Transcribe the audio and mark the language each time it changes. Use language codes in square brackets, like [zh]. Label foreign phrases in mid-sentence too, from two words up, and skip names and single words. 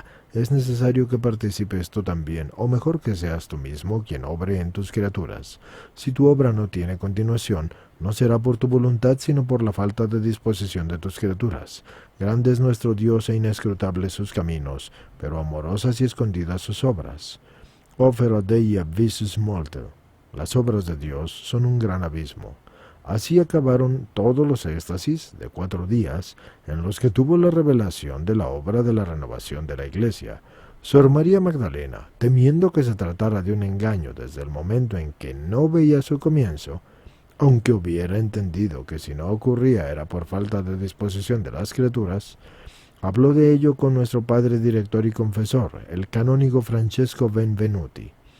[es] Es necesario que participes tú también, o mejor que seas tú mismo quien obre en tus criaturas. Si tu obra no tiene continuación, no será por tu voluntad, sino por la falta de disposición de tus criaturas. Grande es nuestro Dios e inescrutables sus caminos, pero amorosas y escondidas sus obras. [la] Opera Dei abyssus multo. [es] Las obras de Dios son un gran abismo. Así acabaron todos los éxtasis de 4 días en los que tuvo la revelación de la obra de la renovación de la Iglesia. Sor María Magdalena, temiendo que se tratara de un engaño desde el momento en que no veía su comienzo, aunque hubiera entendido que si no ocurría era por falta de disposición de las criaturas, habló de ello con nuestro padre director y confesor, el canónigo Francesco Benvenuti,